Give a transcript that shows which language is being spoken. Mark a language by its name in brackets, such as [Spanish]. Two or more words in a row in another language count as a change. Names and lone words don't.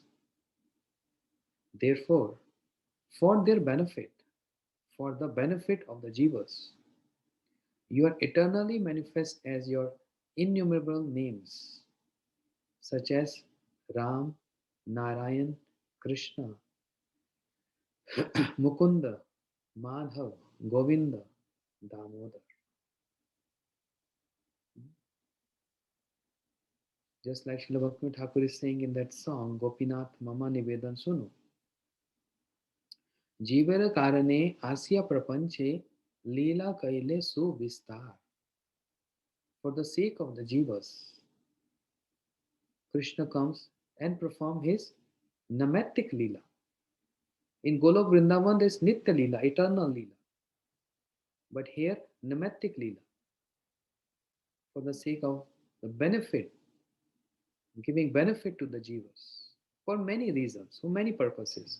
[English] Therefore, for their benefit, for the benefit of the jivas, you are eternally manifest as your innumerable names, such as Ram, Narayan, Krishna, Mukunda, Madhav, Govinda, Damodar. Just like Srila Bhaktivinoda Thakur is saying in that song, Gopinath Mama Nivedan Sunu. [Bangla] জীবের কারণে আসিয়া প্রপঞ্চে লীলা কৈলে সুবিস্তার. [English] For the sake of the jivas, Krishna comes and perform his namatic lila. In Golok Vrindavan, there is [Sanskrit] नित्य लीला, [English] eternal lila. But here, namatic lila, for the sake of the benefit, giving benefit to the jivas, for many reasons, for many purposes.